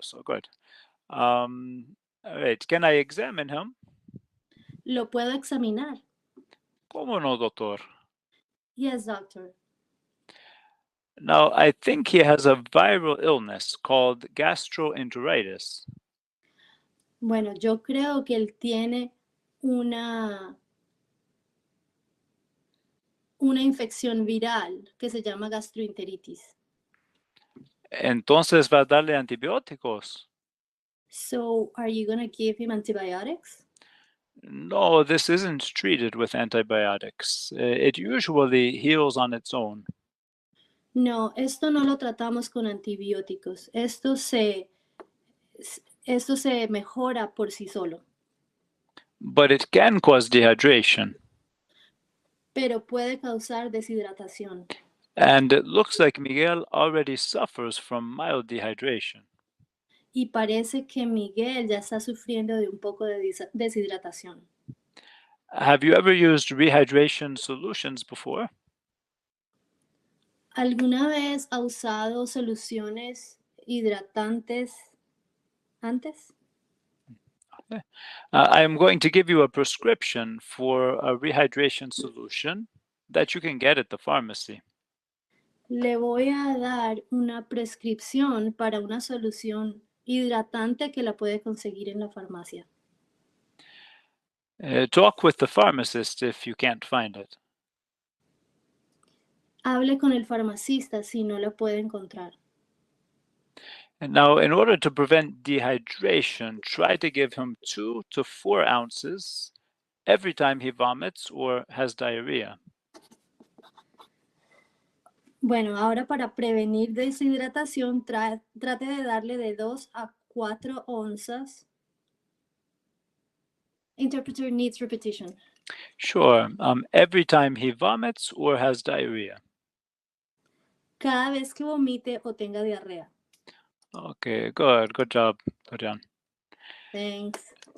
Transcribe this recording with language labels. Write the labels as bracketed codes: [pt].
[en] So good. All right. Can I examine him? [es] Lo puedo examinar. ¿Cómo no, doctor? [en] Yes, doctor. Now, I think he has a viral illness called gastroenteritis. [es] Bueno, yo creo que él tiene una infección viral que se llama gastroenteritis. Entonces va a darle antibióticos. [en] So, are you going to give him antibiotics? No, this isn't treated with antibiotics. It usually heals on its own. [es] No, esto no lo tratamos con antibióticos. Esto se mejora por sí solo. [en] But it can cause dehydration. [es] Pero puede causar deshidratación. [en] And it looks like Miguel already suffers from mild dehydration. [es] Y parece que Miguel ya está sufriendo de un poco de deshidratación. [en] Have you ever used rehydration solutions before? [es] ¿Alguna vez ha usado soluciones hidratantes antes? [en] I am going to give you a prescription for a rehydration solution that you can get at the pharmacy. [es] Le voy a dar una prescripción para una solución hidratante que la puede conseguir en la farmacia. [en] Talk with the pharmacist if you can't find it. [es] Hable con el farmacista si no lo puede encontrar. [en] And now, in order to prevent dehydration, try to give him 2 to 4 ounces every time he vomits or has diarrhea. [es] Bueno, ahora para prevenir deshidratación, trate de darle de 2 a 4 onzas. [en] Interpreter needs repetition. Sure, every time he vomits or has diarrhea. [es] Cada vez que vomite o tenga diarrea. [en] Okay, good job. Good job. Thanks.